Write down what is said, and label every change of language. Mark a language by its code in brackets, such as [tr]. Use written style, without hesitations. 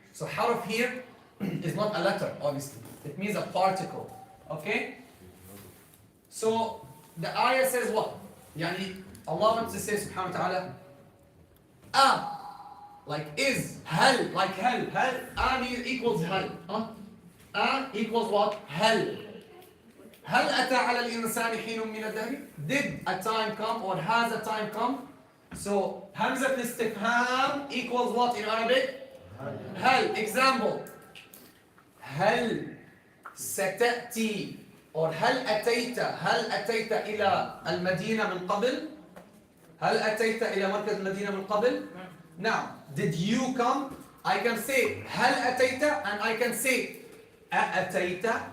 [en] So حرف here is not a letter, obviously. It means a particle. Okay? So the ayah says what? يعني Allah wants to say subhanahu wa ta'ala, like is, هل, like هل means equals هل. Equals what? هل. [ar] هل أتى على الإنسان حين من الدهر? [en] Did a time come or has a time come? So همزة الاستفهام equals what in Arabic? هل. Example. [ar] هل ستأتي or هل أتيت إلى المدينة من قبل؟ هل أتيت إلى مركز المدينة من قبل؟ [en] Now, did you come? I can say [ar] هل أتيت [en] and I can say أتيت.